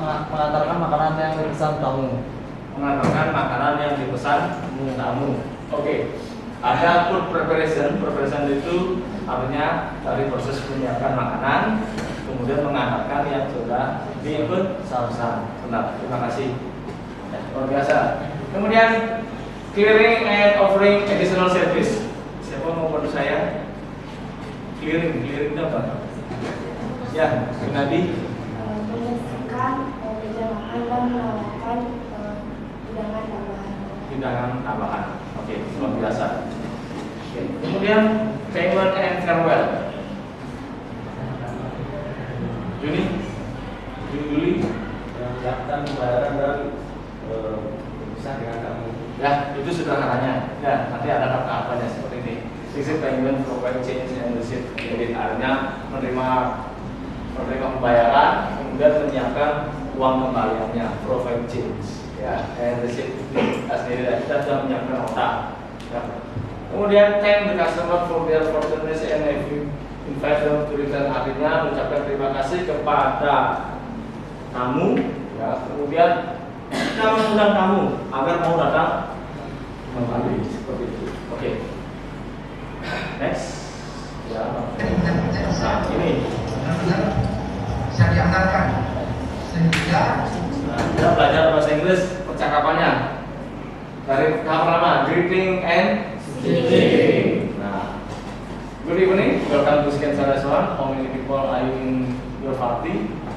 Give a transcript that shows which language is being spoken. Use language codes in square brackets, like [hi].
[id] Mengantarkan makanan yang dipesan tamu. Mengantarkan makanan yang dipesan tamu. Oke. Ada [en] food preparation. [id] Preparation itu artinya dari proses menyiapkan makanan, kemudian mengantarkan yang sudah dipesan. Benar. Terima kasih. Ya, luar biasa. Kemudian [en] clearing and offering additional service. [id] Siapa mau bantu saya? Clearing itu apa? Ya, Gunadi. Membersihkan meja makan dan menawarkan hidangan tambahan. Hidangan tambahan. Oke, luar biasa. Oke. Kemudian [en] payment and farewell. [id] Juni, Menyiapkan pembayaran dan berpisah dengan kamu. ya itu sederhananya. Ya nanti ada tahapannya seperti ini. [en] Receipt payment, provide change and receipt. [id] Jadi artinya menerima pembayaran, kemudian menyiapkan uang kembaliannya, [en] provide change. [id] Ya, [en] and receipt [id] aslinya kita sudah menyiapkan otak. Ya. [en] Kemudian thank the customer for their forgiveness and invite them to return, [id] artinya mengucapkan terima kasih kepada tamu. Ya, kemudian kita mengundang tamu agar mau datang kembali seperti itu. Oke. Next. Ya. Nah, ini bisa dianggarkan sehingga kita belajar bahasa Inggris percakapannya dari tahap pertama, [en] greeting and speaking. Nah, good evening, welcome to Skensar Restaurant. How many people are in your party?